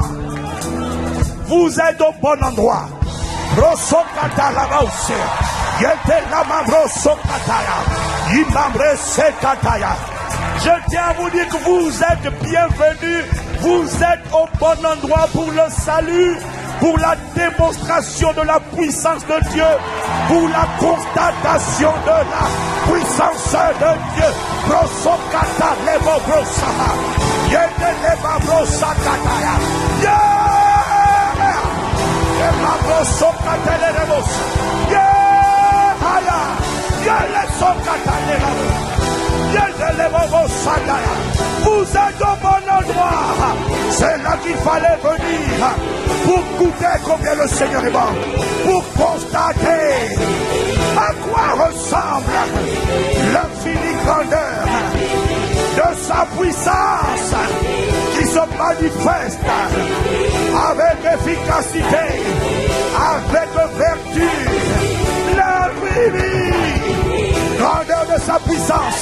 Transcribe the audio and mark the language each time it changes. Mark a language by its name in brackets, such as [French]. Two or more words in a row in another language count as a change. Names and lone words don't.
[French] Vous êtes au bon endroit. Je tiens à vous dire que vous êtes bienvenus. Vous êtes au bon endroit pour le salut, pour la démonstration de la puissance de Dieu, pour la constatation de la puissance de Dieu. Brosokata lebo brosama. Yede leba brosakata. Yeah! Leba brosokata lebo. Yeah! Haya. Yele sokata lebo. Vous êtes au bon endroit. C'est là qu'il fallait venir pour goûter combien le Seigneur est bon, pour constater à quoi ressemble l'infinie grandeur de sa puissance qui se manifeste avec efficacité, avec vertu, l'infinie grandeur de sa puissance.